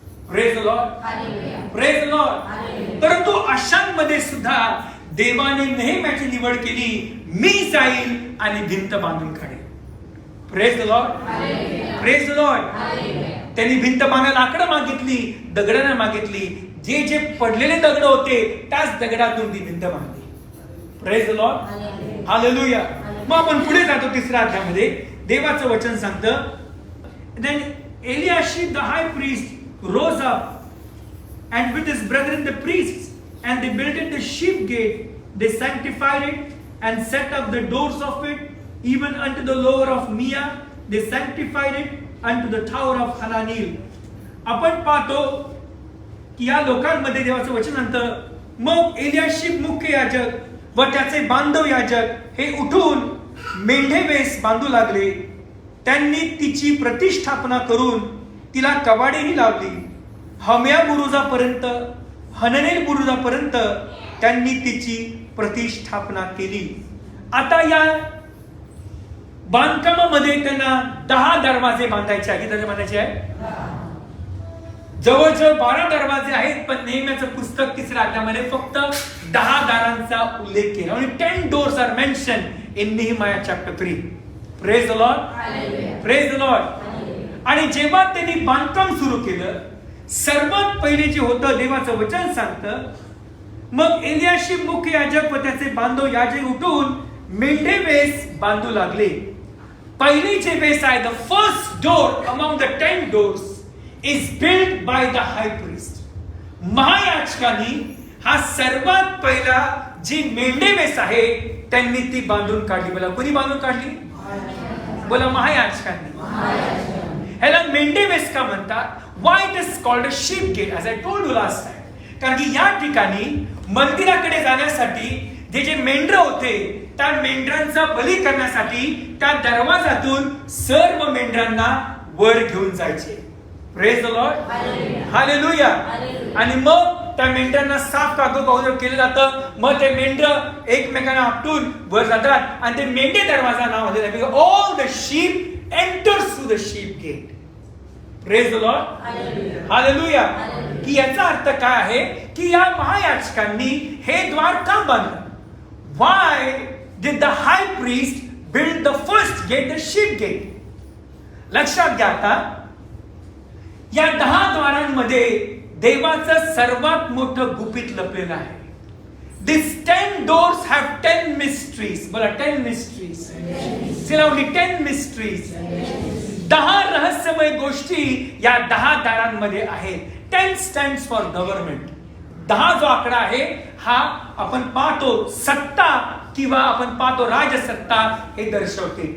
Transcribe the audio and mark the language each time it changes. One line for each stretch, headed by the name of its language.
English: Praise the Lord. Praise the Lord.
Marathi: परंतु अशांमध्ये सुद्धा देवाने नेहमीची निवड केली, मी जाईल आणि भिंत बांधून काढेल.
English: Praise the Lord. Praise the Lord.
Marathi: त्यांनी भिंत बांधायला लाकडं मागितली, दगडांना मागितली, जे जे पडलेले दगड होते त्याच दगडातून ती भिंत बांधली.
English: Praise the Lord.
Marathi: हालेलुया. मग आपण पुढे जातो 3ऱ्या अध्यायामध्ये. देवाचं वचन सांगतं,
English: then Eliashib the high priest rose up and with his brethren the priests, and they built it the sheep gate. They sanctified it and set up the doors of it, even unto the lower of Mia. They sanctified it unto the tower of Hananil.
Marathi: आपण पाहतो की या लोकांमध्ये देवाचं वचन म्हणतं, मग एलियाशीब मुख्य याजक व त्याचे बांधव याजक हे उठून मेंढे बांधू लागले. त्यांनी तिची प्रतिष्ठापना करून तिला कवाडेही लावली. हम्या बुरुजापर्यंत, हननेल बुरुजापर्यंत त्यांनी तिची प्रतिष्ठापना केली. आता या बांधकामामध्ये त्यांना 10 दरवाजे बांधायचे आहे. किती बांधायचे आहे? जवळजवळ 12 दरवाजे आहेत, पण नेहमीचं पुस्तक 3ऱ्या अध्यायामध्ये फक्त 10 दारांचा उल्लेख केला. म्हणजे
English: 10 doors are mentioned in Nehemiah chapter 3. Praise the Lord. Praise the Lord.
Marathi: आणि जेव्हा त्यांनी बांधकाम सुरू केलं, सर्वात पहिले जे होतं देवाचं वचन सांगतं, मग एलियाशीब मुख्य याजक व त्याचे बांधव याजक उठून मेंढे वेस बांधू लागले. पहिली जे वेस आहे,
English: The first door among the 10 doors is built by the high priest.
Marathi: महायाजकांनी हा सर्वात पहिला जी मेंढेवेस आहे त्यांनी ती बांधून काढली. बोला, कोणी बांधून काढली? बोला, महायाजकांनी. ह्याला मेंढेवेस का म्हणतात?
English: Why it is called a sheep gate, as I told you last time.
Marathi: कारण की या ठिकाणी मंदिराकडे जाण्यासाठी जे मेंढर होते त्या मेंढरांचा बली करण्यासाठी त्या दरवाजातून सर्व मेंढरांना वर घेऊन जायचे.
English: praise the Lord,
Marathi: hallelujah. आणि मग त्या मेंढरांना साफ कागद केलं जातं. मग ते मेंढर एकमेकांना आपटून वर जातात आणि ते मेंढे दरवाजा नाव आहे.
English: All the sheep enters through the sheep gate. Praise the Lord, hallelujah.
Marathi: की याचा अर्थ काय आहे की या महायाजकांनी हे द्वार का बांधलं?
English: Why did the high priest build the first gate, the sheep gate?
Marathi: लक्षात घ्या, आता या 10 द्वारांमध्ये देवाचं सर्वात मोठं गुपित लपलेलं आहे.
English: These 10 doors have 10 mysteries.
Marathi: बोला,
English: 10 mysteries. सिलावली 10 mysteries.
Marathi: 10 रहस्यमय गोष्टी या 10 दारांमध्ये आहेत.
English: 10 stands for government.
Marathi: 10 जो आकडा आहे हा आपण पाहतो सत्ता किंवा आपण पाहतो राजसत्ता हे दर्शवते.